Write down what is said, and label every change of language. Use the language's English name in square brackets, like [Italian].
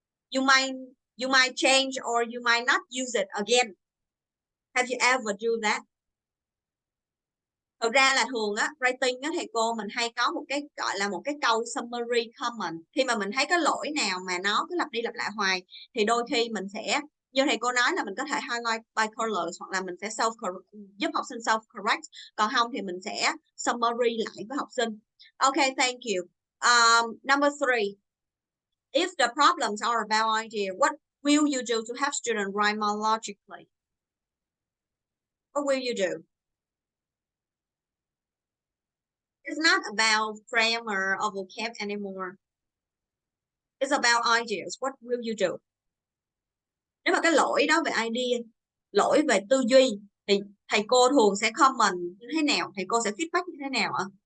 [English] You might change or you might not use it again. Have you ever do that? [Vietnamese] Thực ra là thường á, writing á thầy cô mình hay có một cái gọi là một cái câu summary comment. Khi mà mình thấy cái lỗi nào mà nó cứ lặp đi lặp lại hoài thì đôi khi mình sẽ, như thầy cô nói là mình có thể [English] highlight by colors [Vietnamese] hoặc là mình sẽ giúp học sinh self correct, còn không thì mình sẽ summary lại với học sinh. [English] Okay, thank you. Number 3. If the problems are about idea, what will you do to help students write more logically? What will you do? It's not about grammar or vocab anymore. It's about ideas. What will you do? [Vietnamese] Nếu mà cái lỗi đó về idea, lỗi về tư duy thì thầy cô thường sẽ comment như thế nào? Thầy cô sẽ feedback như thế nào ạ?